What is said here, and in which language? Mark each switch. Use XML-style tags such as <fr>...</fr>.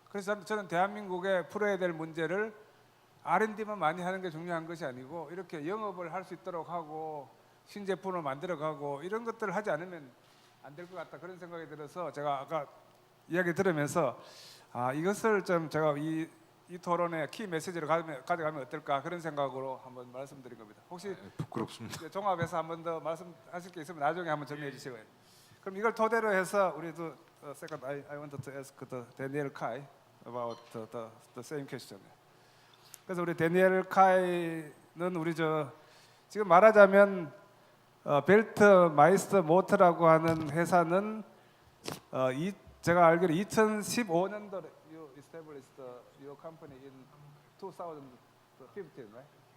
<ko>그래서 저는 대한민국에 풀어야 될 문제를 R&D만 많이 하는 게 중요한 것이 아니고 이렇게 영업을 할 수 있도록 하고 신제품을 만들어가고 이런 것들을 하지 않으면 안 될 것 같다, 그런 생각이 들어서 제가 아까 이야기 들으면서 이것을 좀 제가 이 이 토론의 키 메시지를 가져가면 어떨까 그런 생각으로 한번 말씀드린 겁니다. 혹시 부끄럽습니다. 이제 종합해서 한 번 더 말씀하실 게 있으면 나중에 한번 정리해 주시고요. 그럼 이걸 토대로 해서 우리도</ko> <en>second I wanted to ask the Daniel Kai about the same question.</en> <ko>그래서 우리 데니엘 카이는 우리 지금 말하자면 벨트 마이스터 모터라고 하는 회사는 제가 알기로 2015년도에</ko> <en>you established your company in 2015, right?</en>